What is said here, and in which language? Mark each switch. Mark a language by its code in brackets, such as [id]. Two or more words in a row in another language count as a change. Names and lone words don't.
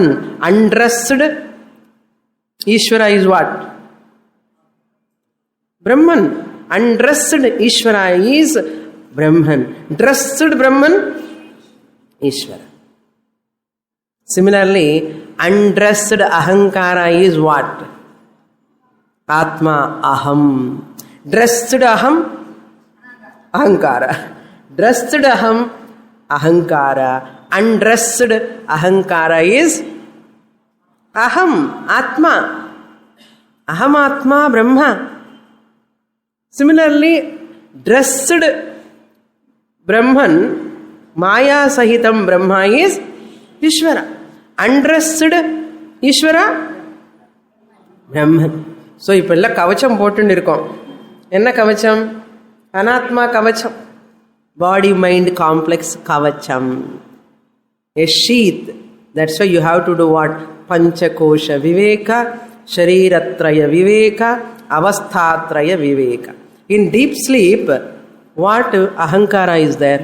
[en] Undressed. Ishvara is what? Brahman. Undressed Ishvara is Brahman. Dressed Brahman, Ishvara. Similarly, undressed Ahankara is what? [sa] Atma Aham. [en] Dressed Aham, Ahankara. Dressed Aham, Ahankara. Undressed Ahankara is [sa] Aham, Atma. Aham Atma Brahma. [en] Similarly, dressed Brahman, [sa] Maya Sahitam Brahma [en] is Ishvara. Undressed Ishvara, Brahman. [ta] So, இப்போ எல்லாம் கவச்சம் போட்டுன்னு இருக்கோம். என்ன கவச்சம்? அனாத்மா கவச்சம். [en] Body mind complex kavacham. A sheath. That's why you have to do what? [sa] Panchakosha Viveka, Shariratraya Viveka, Avasthatraya Viveka. [en] In deep sleep, what Ahankara is there?